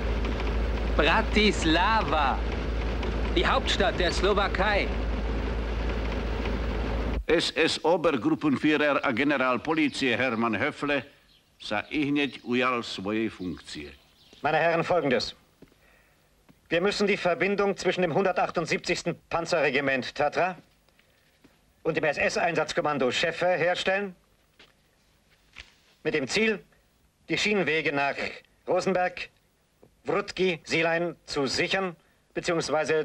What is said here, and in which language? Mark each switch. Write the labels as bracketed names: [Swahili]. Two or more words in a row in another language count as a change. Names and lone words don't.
[German] Bratislava. Die Hauptstadt der Slowakei. [Slovak] SS-Obergruppenführer a generál polície Hermann Höfle sa ihneď ujal svojej funkcie. [German] Meine Herren, Folgendes. Wir müssen die Verbindung zwischen dem 178. Panzerregiment Tatra und dem SS-Einsatzkommando Schäffer herstellen. Mit dem Ziel, die Schienenwege nach Rosenberg, Wrutki, Sielein zu sichern bzw.